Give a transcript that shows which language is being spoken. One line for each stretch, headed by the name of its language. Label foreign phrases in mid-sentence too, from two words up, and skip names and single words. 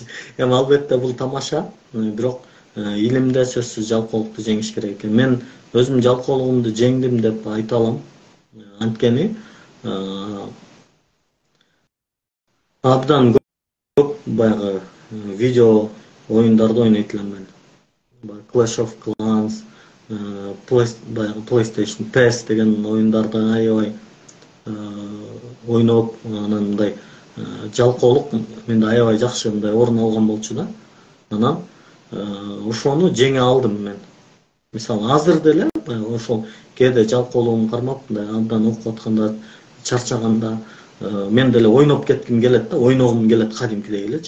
Kyrgyz: Эми албетте бул тамаша, бирок илимде сөзсүз жалкоолукту жеңиш керек экен. Мен өзүм жалкоолугумду жеңдим деп айта алам. Анткени абдан көп баягы видео оюндарды ойнойт элем мен. Clash of Clans, баягы PlayStation PES деген оюндарды аябай ойноп, анан мындай жалкоолук менде аябай жакшы мындай орун алган болчу да. Анан ошону жеңе алдым мен. Мисалы азыр деле баягы ошол кээде жалкоолугум кармап, мындай абдан окуп атканда, чарчаганда мен деле ойноп кетким келет да, ойногум келет кадимкидей элечи.